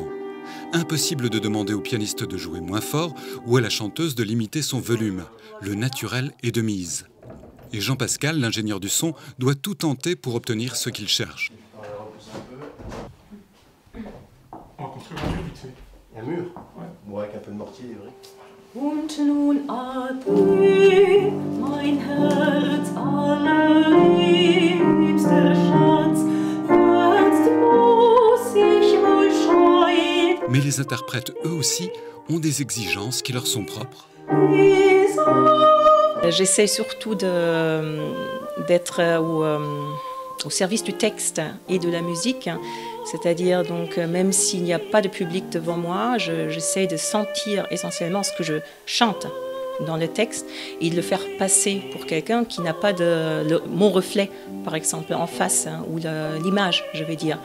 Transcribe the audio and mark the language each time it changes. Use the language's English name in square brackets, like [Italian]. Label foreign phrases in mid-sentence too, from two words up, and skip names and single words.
[French] Impossible de demander au pianiste de jouer moins fort ou à la chanteuse de limiter son volume. Le naturel est de mise. Et Jean-Pascal, l'ingénieur du son, doit tout tenter pour obtenir ce qu'il cherche. On va construire un mur vite fait. Un mur? Ouais. Bon, avec un peu de mortier, c'est vrai. [German] Und nun ade, mein Herz allerliebster Schatz, jetzt muss ich wohl scheiden. [French] Mais les interprètes, eux aussi, ont des exigences qui leur sont propres. J'essaie surtout d'être au service du texte et de la musique, c'est-à-dire donc même s'il n'y a pas de public devant moi, j'essaie de sentir essentiellement ce que je chante dans le texte et de le faire passer pour quelqu'un qui n'a pas mon reflet, par exemple, en face, hein, ou l'image, je vais dire.